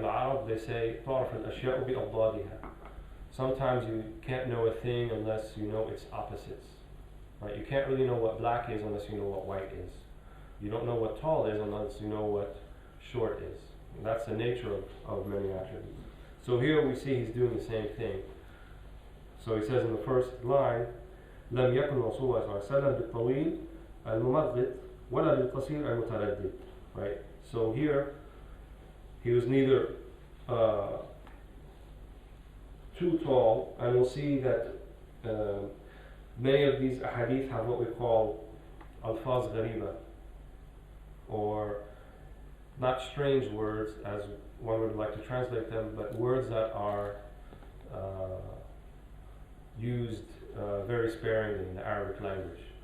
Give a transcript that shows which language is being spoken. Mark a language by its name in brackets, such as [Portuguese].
[English] In the Arab they say [Arabic] طَعْرَفُ الْأَشْيَاءُ بِأَضْدَادِهَا. [English] Sometimes you can't know a thing unless you know its opposites, right? You can't really know what black is unless you know what white is. You don't know what tall is unless you know what short is. And that's the nature of many attributes. So here we see he's doing the same thing. So he says in the first line, [Arabic] لم يكن رسول الله صلى الله عليه وسلم بالطويل الممغط ولا بالقصير المتردد. [English] Right? So here he was neither too tall, and we'll see that many of these ahadith have what we call alfaz ghariba, or not strange words as one would like to translate them, but words that are used very sparingly in the Arabic language.